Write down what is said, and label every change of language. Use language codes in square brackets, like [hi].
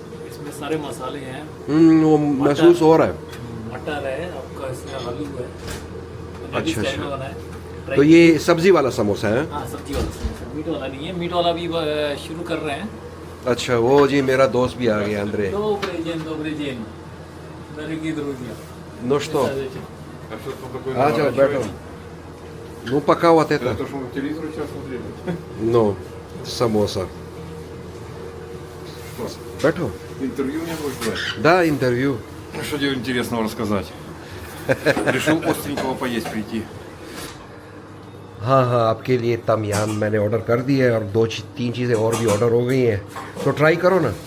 [hi] इसमें सारे मसाले हैं। वो महसूस हो रहा है। मटर है आपका, इसमें आलू है। अच्छा, स्टाइल अच्छा। में बना है। तो ये सब्जी वाला समोसा है? हाँ सब्जी वाला समोसा, मीट वाला नहीं है। मीट वाला भी शुरू कर रहे हैं। अच्छा वो जी मेरा दोस्त भी आ गया अंदरे। [ru] Добрый день, дорогие друзья. Ну что? Садитесь. А что там такое? А чё, [hi] बैठो। [ru] Ну пока вот это. Это что мы по телевизору сейчас смотрели? Ну, समोसा. [hi] बैठो। [ru] Интервью мне будешь брать? Да, интервью. Что тебе интересного рассказать? Решил остренького поесть прийти. [hi] हाँ हाँ, आपके लिए तम याम मैंने ऑर्डर कर दिया है और तीन चीज़ें और भी ऑर्डर हो गई हैं, तो ट्राई करो ना।